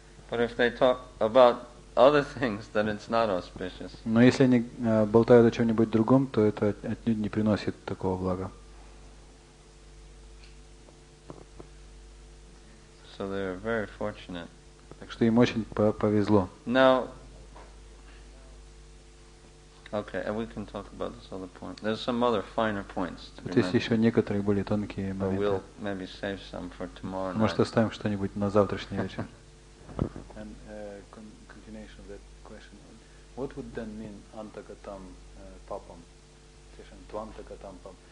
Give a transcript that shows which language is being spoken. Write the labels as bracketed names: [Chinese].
[English] But if they talk about other things, then it's not auspicious. [Russian] Но если они болтают о чем-нибудь другом, то это отнюдь не приносит такого блага. [English] So they were very fortunate. [Russian] Так что им очень повезло. [English] Now, okay, and we can talk about this other point. There's some other finer points. [Russian] Тут есть еще некоторые более тонкие моменты. [English] We'll maybe save some for tomorrow night. [Russian] Может, оставим что-нибудь на завтрашний вечер. [English] And continuation of that question. What would then mean antagatam papam? Tvantagatam papam.